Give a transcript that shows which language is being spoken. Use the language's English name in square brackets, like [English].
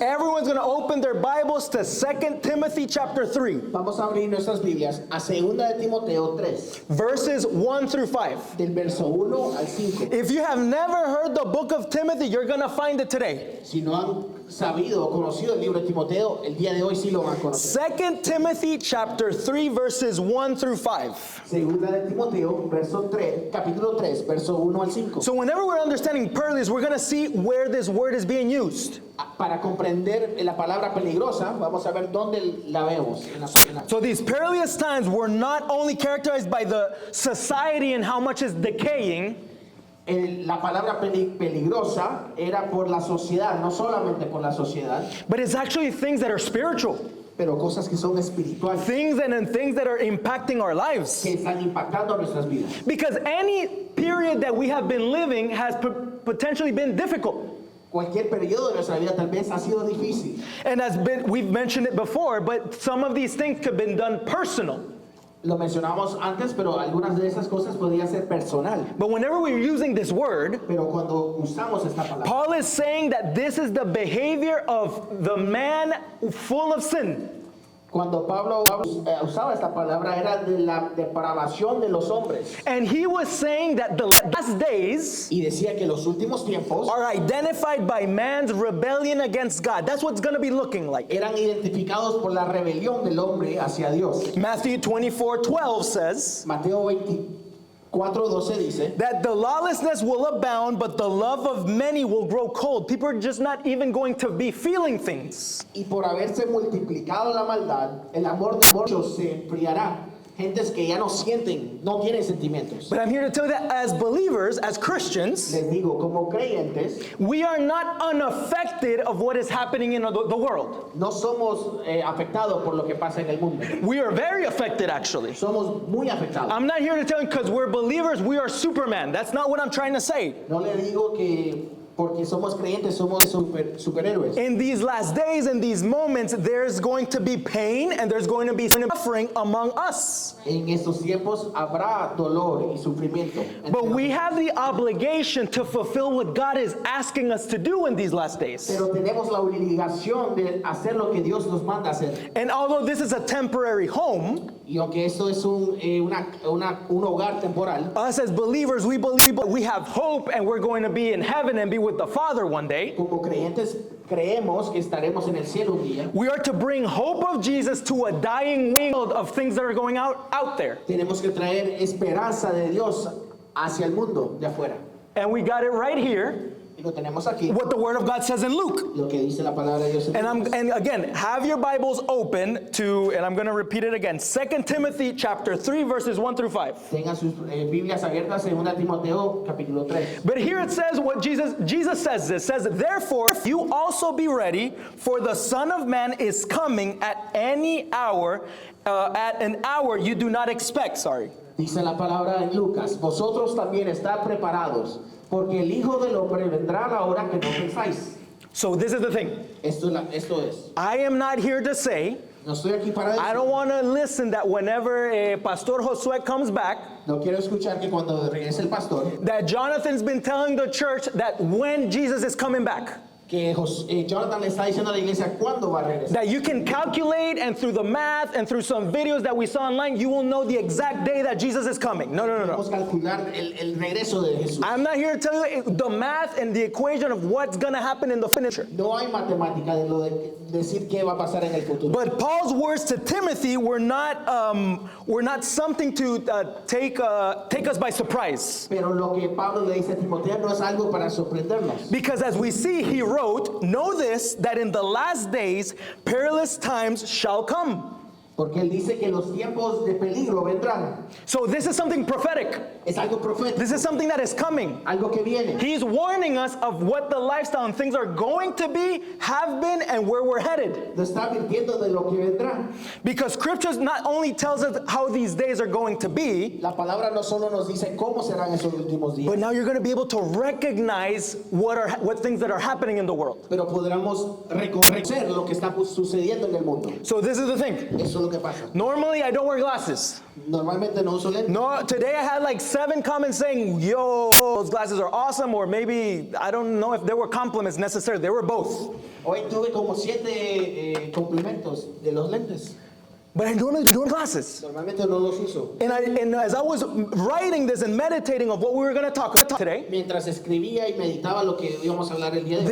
[English] everyone's going to open their Bibles to 2 Timothy chapter 3, [Spanish] vamos a abrir nuestras Biblias a 2 de Timoteo 3, [English] verses 1 through 5. [Spanish] del verso 1 al 5. [English] If you have never heard the book of Timothy, you're going to find it today. [Spanish] Si no han sabido o conocido el libro de Timoteo, el día de hoy sí lo van a conocer. [English] 2 Timothy chapter 3, verses 1 through 5. [Spanish] Segunda de Timoteo, capítulo 3, verso 1 al 5. [English] So whenever we're understanding perilous, we're going to see where this word is being used. [Spanish] Para comprender la palabra peligrosa, vamos a ver dónde la vemos. [English] So these perilous times were not only characterized by the society and how much is decaying, [Spanish] La palabra peligrosa era por la sociedad, no solamente por la sociedad, [English] but it's actually things that are spiritual. [Spanish] pero cosas que son espirituales, [English] things and things that are impacting our lives. [Spanish] que están impactando nuestras vidas. [English] Because any period that we have been living has potentially been difficult. [Spanish] Cualquier periodo de nuestra vida tal vez ha sido difícil. [English] And we've mentioned it before, but some of these things could have been done personal. [Spanish] Lo mencionamos antes, pero algunas de esas cosas podrían ser personal. [English] But whenever we're using this word, [Spanish] Pero cuando usamos esta palabra, [English] Paul is saying that this is the behavior of the man full of sin. [Spanish] cuando Pablo usaba esta palabra era de la depravación de los hombres. [English] And he was saying that the last days [Spanish] Y decía que los últimos tiempos [English] are identified by man's rebellion against God. That's what it's going to be looking like. [Spanish] eran identificados por la rebelión del hombre hacia Dios. [English] Matthew 24:12 says [Spanish] Mateo 24:12 dice [English] that the lawlessness will abound, but the love of many will grow cold. People are just not even going to be feeling things. [Spanish] y por haberse multiplicado la maldad, el amor de muchos se enfriará. Gentes que ya no sienten, no tienen sentimientos. [English] But I'm here to tell you that as believers, as Christians, [Spanish] Les digo, como creyentes, [English] we are not unaffected of what is happening in the world. [Spanish] no somos afectados por lo que pasa en el mundo. [English] We are very affected, actually. [Spanish] Somos muy afectados. [English] I'm not here to tell you because we're believers, we are Superman. That's not what I'm trying to say. [Spanish] No le digo que porque somos creyentes somos superhéroes. [English] In these last days, in these moments, there's going to be pain and there's going to be suffering among us. [Spanish] En estos tiempos habrá dolor y sufrimiento. [English] But we have the obligation to fulfill what God is asking us to do in these last days. [Spanish] Pero tenemos la obligación de hacer lo que Dios nos manda hacer. [English] And although this is a temporary home, [Spanish] Y aunque esto es un hogar temporal, [English] us as believers, we believe we have hope and we're going to be in heaven and be with the Father one day. [Spanish] como creyentes creemos que estaremos en el cielo un día. [English] We are to bring hope of Jesus to a dying world of things that are going out there. [Spanish] Tenemos que traer esperanza de Dios hacia el mundo de afuera. [English] And we got it right here, [Spanish] Y lo tenemos aquí, [English] what the Word of God says in Luke. [Spanish] lo que dice la palabra de Dios. [English] And again, have your Bibles open to, and I'm going to repeat it again, 2 Timothy chapter 3, verses 1 through 5. [Spanish] Tengan sus Biblias abiertas en 2 Timoteo capítulo 3. [English] But here it says what Jesus says this, says, therefore, you also be ready, for the Son of Man is coming at any hour, at an hour you do not expect, [Spanish] Dice la palabra en Lucas, vosotros también estad preparados, porque el Hijo del Hombre vendrá a la hora que no pensáis. [English] So this is the thing. [Spanish] Esto es. [English] I am not here to say, [Spanish] No estoy aquí para [English] I [Spanish] decir. [English] don't want to listen that whenever Pastor Josué comes back, [Spanish] No quiero escuchar que cuando regrese el pastor, [English] that Jonathan's been telling the church that when Jesus is coming back, [Spanish] que Jonathan le está diciendo a la iglesia cuándo va a regresar. [English] that you can calculate and through the math and through some videos that we saw online, you will know the exact day that Jesus is coming. [Spanish] No. Podemos calcular el regreso de Jesús. [English] I'm not here to tell you the math and the equation of what's going to happen in the future. [Spanish] No hay matemática de lo de decir qué va a pasar en el futuro. [English] But Paul's words to Timothy were not something to take us by surprise. [Spanish] Pero lo que Pablo le dice a Timoteo no es algo para sorprendernos. [English] Because as we see, he wrote, know this, that in the last days perilous times shall come. [Spanish] Porque él dice que los tiempos de peligro vendrán. [English] So this is something prophetic. [Spanish] Es algo profético, [English] This is something that is coming. [Spanish] algo que viene. [English] He's warning us of what the lifestyle and things are going to be, have been, and where we're headed. [Spanish] Nos está advirtiendo de lo que vendrá. [English] Because scriptures not only tells us how these days are going to be, [Spanish] La palabra no solo nos dice cómo serán esos últimos días, [English] but now you're going to be able to recognize what things that are happening in the world. [Spanish] pero podremos reconocer lo que está sucediendo en el mundo. [English] So this is the thing. [Spanish] Eso es lo que pasa. [English] Normally I don't wear glasses. [Spanish] Normalmente no uso lentes. [English] No, today I had like 7 comments saying, yo, those glasses are awesome, or maybe, I don't know if there were compliments necessary. They were both. [Spanish] Hoy tuve como 7 complementos de los lentes. [English] But I don't wear glasses. [Spanish] Normalmente no los uso. [English] And as I was writing this and meditating of what we were going to talk about today, [Spanish] Mientras escribía y meditaba lo que íbamos a hablar el día de hoy,